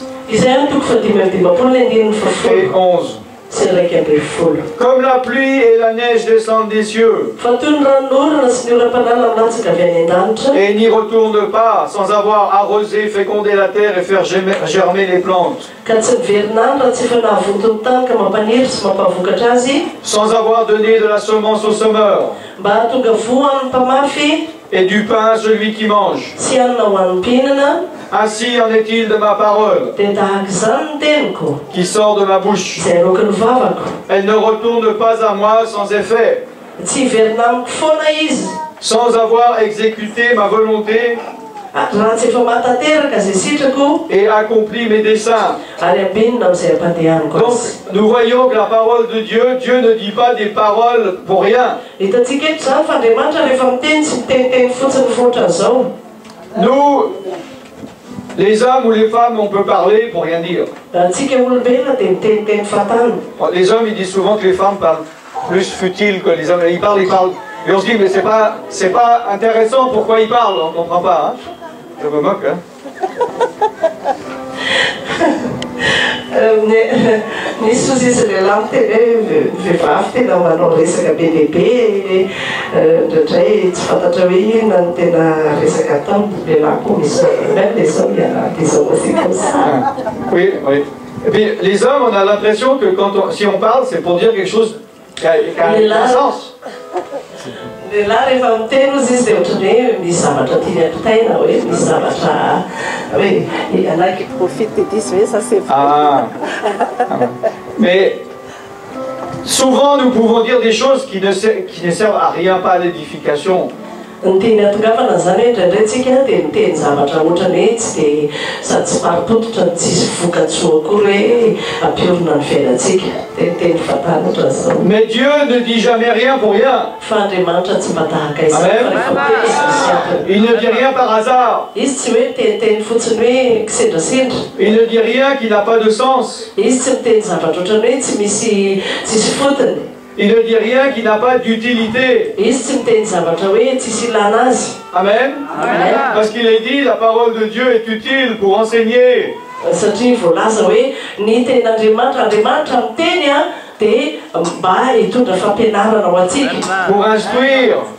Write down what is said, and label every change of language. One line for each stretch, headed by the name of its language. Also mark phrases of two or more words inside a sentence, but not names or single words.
Malagasy: Isaia toko fadimy amby dimampolo ny andininy et fafolo 11. sy raika amby folo.
French: Comme la pluie et la neige descendent des cieux
Malagasy: Fa toy ny ranon'orana sy ny oram-panala milatsaka avy any an-danitra
French: et n'y retournent pas sans avoir arrosé, fécondé la terre et faire germer les plantes,
Malagasy: ka tsy miverinany raha tsy efa nahavotony tany ka mampaniry sy mampavokatra azy,
French: sans avoir donné de la semence au semeur
Malagasy: mba hahatonga voa an'ny mpamafy
French: et du pain à celui qui mange.
Malagasy: sy hanina ho an'ny mpihinana,
French: Ainsi en est-il de ma parole
Malagasy: dia tahaka izany ny teniko
French: qui sort de ma bouche.
Malagasy: izay roky ny vavako.
French: Elle ne retourne pas à moi sans effet,
Malagasy: Tsy hiverina amiko foana izy
French: sans avoir exécuté ma volonté
Malagasy: raha tsy efa mahatateraka zay sitrako
French: et accompli mes desseins.
Malagasy: ary ambinina amin'izay ampandehaniko
French: Donc
Malagasy: azy.
French: nous voyons que la parole de Dieu, Dieu ne dit pas des paroles pour rien.
Malagasy: Hitantsika eto zany fa Andriamanitra rehefa miteny tsy miteniteny fotsiny fotra an'izao.
French: Nous, les hommes ou les femmes, on peut parler pour rien dire.
Malagasy: Tsika olombelona dia miteniteny fatany.
French: Les hommes, ils disent souvent que les femmes parlent plus futile que les hommes. Ils parlent. Et on se dit, mais c'est pas intéressant, pourquoi ils parlent? On ne comprend pas. Hein? Je me moque. Hein?
Malagasy: misy ozy izy lehilahy miteny hoe vehivavy tena manao resaka be lehibe ndraindray tsy fantatra hoe inona no tena resaka atao lehilahy koa misy
French: même les hommes il y a des hommes aussi comme ça. Oui, oui. Et puis les hommes, on a l'impression que si on parle, c'est pour dire quelque chose qui a un sens.
Malagasy: Lehilahy rehefa miteny ozy izy dia ohatrany hoe misy zavatra tiany ampitaina hoe misy zavatra hoe anaky
French: profite de dis
Malagasy: hoe
French: ça c'est Mais souvent nous pouvons dire des choses qui ne servent à rien, pas à l'édification.
Malagasy: Ny teny atongavana zany hoe indraindray tsika dia miteny zavatra ohatrany hoe tsy dia sady tsy marim-pototra ny tsisy vokatsoa akory hoe ampiorina ny fiainantsika dia teny fatanatra zao.
French: Mais Dieu ne dit jamais rien pour rien.
Malagasy: Fa Andriamanitra tsy mba tahaka izany.
French: Il ne dit rien par hasard.
Malagasy: Izy tsy hoe teniteny fotsiny hoe kisendrasendra.
French: Il ne dit rien qui n'a pas de sens.
Malagasy: Izy tsy miteny zavatra ohatrany hoe tsy misy tsisy fotony.
French: Il ne dit rien qui n'a pas d'utilité. Amen. Amen. Parce qu'il est dit, la parole de Dieu est utile pour enseigner. Pour instruire.